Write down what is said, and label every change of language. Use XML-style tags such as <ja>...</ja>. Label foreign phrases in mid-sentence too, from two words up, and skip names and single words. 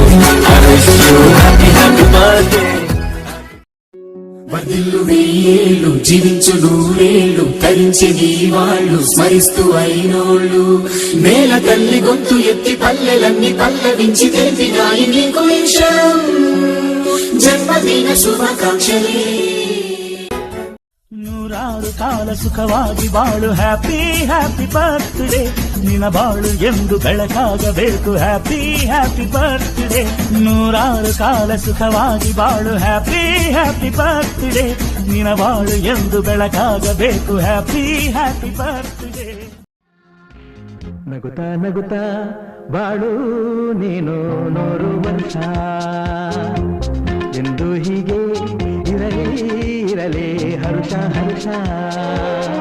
<en>I wish you happy, happy birthday.</en> <te>వర్ధిల్లు వెయ్యేళ్ళు జీవించు నూరేళ్ళు తరించి నీ వాళ్ళు స్మరిస్తూ అయినోళ్ళు నేల తల్లి గొంతు ఎత్తి పల్లెలన్నీ పల్లవించి తెలిపినాయి నీకు విషయం జన్మదిన శుభాకాంక్షలే</te> <kn>ನೂರಾರು ಕಾಲ ಸುಖವಾಗಿ ಬಾಳು</kn> <en>happy happy birthday</en> <kn>ನಿನ್ನ ಬಾಳು ಎಂದು ಬೆಳಕಾಗಬೇಕು</kn> <en>happy happy birthday</en> <kn>ನೂರಾರು ಕಾಲ ಸುಖವಾಗಿ ಬಾಳು</kn> <en>happy happy birthday</en> <kn>ನಿನ್ನ ಬಾಳು ಎಂದು ಬೆಳಕಾಗಬೇಕು</kn> <en>happy happy birthday</en> <kn>ನಗುತ್ತಾ ನಗುತ್ತಾ ಬಾಳು ನೀನು 100 ವರ್ಷ ಎಂದು ಹೀಗೆ ಇರಲಿ ಇರಲಿ ಹರುಷ ಹರುಷ</kn>